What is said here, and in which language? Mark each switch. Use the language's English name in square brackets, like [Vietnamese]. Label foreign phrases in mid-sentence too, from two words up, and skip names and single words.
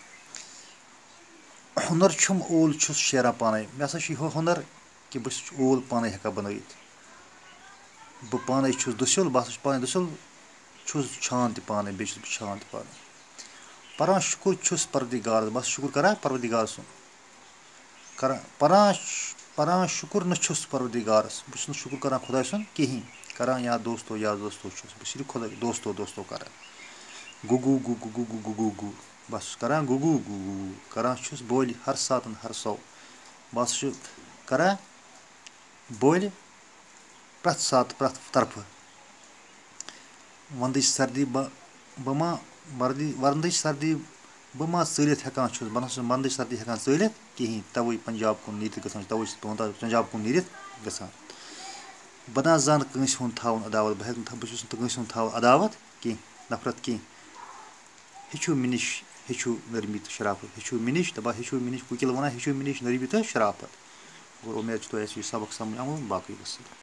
[Kashmiri] हुनर छुम ओल छुस शेरान पाने, मे हसा हुनर कि बह ओल पाने हेका बनवित, बह पाने छुस दुसिल, बह पाने दुसिल छुस छान त पाने, बे छान त पाने। परान शुक्र छुस परवरदिगारस, बह शुक्र करान परवरदिगार सुन, परान शुक्र न छुस परवरदिगारस, बह शुक्र करान खुदा सुन कहीं, करान या दोस्तो छुस, बह सिर्फ खुदा दोस्तो करान। गु गु गु गु गु गु गु गु बस करान गु गु गु गु करान छुस बोल हर सातन हर सौ, बस करान बोल प्रथ सात प्रथ तरफ। वंदच सर्दी बह मा चलित हेकान छुस, बह नसा वंदच सर्दी हेकान चलित कहीं, तवे पंजाब कुन नीरित गसान, तवे पंजाब कुन नीरित गसान। बह ना जान कंस हुंद थाउन अदावत, बह कंस हुंद थाव अदावत कह नफरत कह। हेचु मे निश हेचु नरमी तो शराफत, हेचु मे निश दपा हेचु मे निश कुकिल वनान हेचु मे निश नरमी तो शराफत। [Urdu] और उम्मीद तो सबक समझ आव बाकी वसलम।